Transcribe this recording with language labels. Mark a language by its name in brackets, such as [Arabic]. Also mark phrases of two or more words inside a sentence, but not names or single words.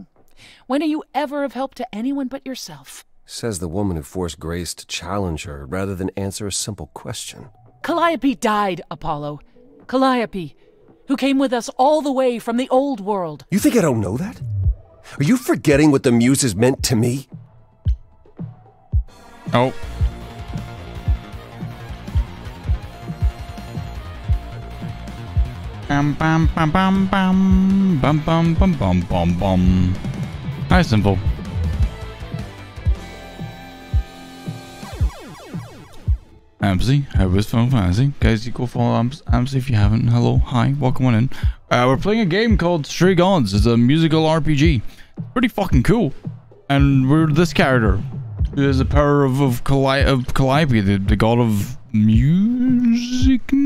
[English] When are you ever of help to anyone but yourself? Says the woman who forced Grace to challenge her rather than answer a simple question. Calliope died, Apollo. Calliope, who came with us all the way from the old world. You think I don't know that? Are you forgetting what the Muses meant to me? Oh. Bam bam bam bam bam bam bam bam bam bam bam. Hi, Simple. Amsy, how was Final Fantasy? Guys, you go follow Amsy if you haven't. Hello, hi, welcome on in. We're playing a game called Stray Gods. It's a musical RPG. Pretty fucking cool. And we're this character, who has the power of Calliope, the god of music.